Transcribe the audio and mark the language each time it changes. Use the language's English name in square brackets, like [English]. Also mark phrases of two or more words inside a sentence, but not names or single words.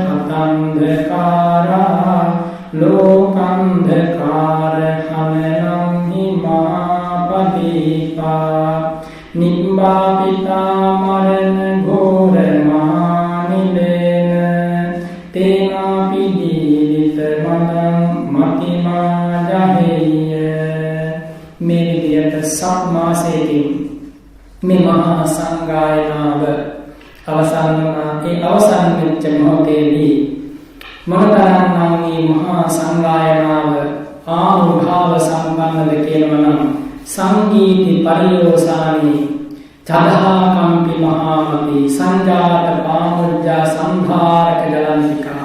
[Pali] හතන්ධකාරා ලෝකන්ධකාර හනනං හිමාපදීපා නිබ්බා පිතා මරණ ඝෝර මානිලේන තේනාපි දීවිත මනං මතිමා ජහේය. [Sinhala] මේ විදියට සත් මාසයකින් මේ මහා සංගායනාව අවසන් වුණා. ඒ අවසන් වෙච්ච මොහොතේදී මොනතරම්නම් මේ මහා සංගායනාව ආනුභාව සම්පන්නද කියනවනම් [Pali] සංගීති පරියෝසානි චදහාකම්පි මහාමති සංජාත පාමුජ්ජා සංභාරක ජලන්තිකා.